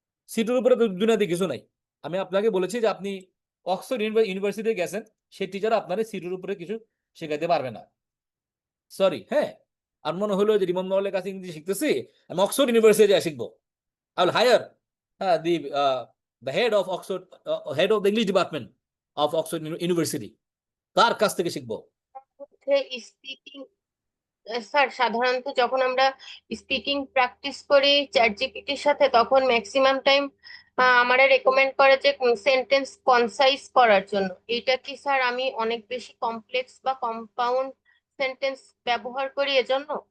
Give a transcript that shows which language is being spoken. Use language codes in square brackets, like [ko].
[bn] C2 এর উপরে দুনিয়াতে কিছু নাই। আমি আপনাকে বলেছি যে আপনি অক্সফোর্ড ইউনিভার্সিটি গেছেন, সেই টিচার আপনারে C2 এর উপরে কিছু শেখাতে পারবে না, সরি। হ্যাঁ, আর মনে হলো যে রিমন মহলের কাছে ইংরেজি শিখতেছি, আমি অক্সফোর্ড ইউনিভার্সিটি শিখবো। [en] I will hire the head of Oxford, head of the English department of Oxford University, [bn] তার কাছ থেকে শিখবো। স্পিকিং স্যার, সাধারণত যখন আমরা স্পিকিং প্র্যাকটিস করি চ্যাট জিপিটির সাথে, তখন ম্যাক্সিমাম টাইম আমারে রেকমেন্ড করে যে সেন্টেন্স কনসাইজ করার জন্য। এটা কি স্যার আমি অনেক বেশি কমপ্লেক্স বা কম্পাউন্ড সেন্টেন্স ব্যবহার করি এজন্য?